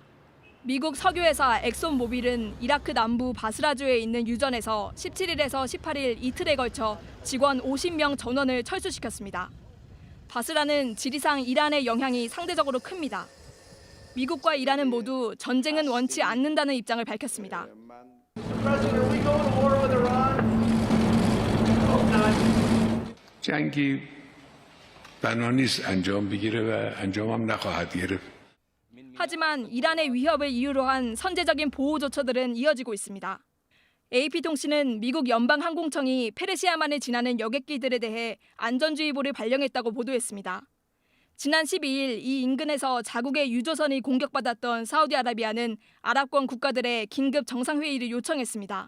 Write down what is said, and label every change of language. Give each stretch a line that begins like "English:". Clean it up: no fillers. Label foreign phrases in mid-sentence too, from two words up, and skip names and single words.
Korean: 미국 석유회사 엑손모빌은 이라크 남부 바스라주에 있는 유전에서 17일에서 18일 이틀에 걸쳐 직원 50명 전원을 철수시켰습니다. 바스라는 지리상 이란의 영향이 상대적으로 큽니다. 미국과 이란은 모두 전쟁은 원치 않는다는 입장을 밝혔습니다.
Persian: جنگی بنا نیست انجام بگیره و انجامم نخواهد گرفت.
Korean: 하지만 이란의 위협을 이유로 한 선제적인 보호 조처들은 이어지고 있습니다. AP통신은 미국 연방항공청이 페르시아만을 지나는 여객기들에 대해 안전주의보를 발령했다고 보도했습니다. 지난 12일 이 인근에서 자국의 유조선이 공격받았던 사우디아라비아는 아랍권 국가들의 긴급 정상회의를 요청했습니다.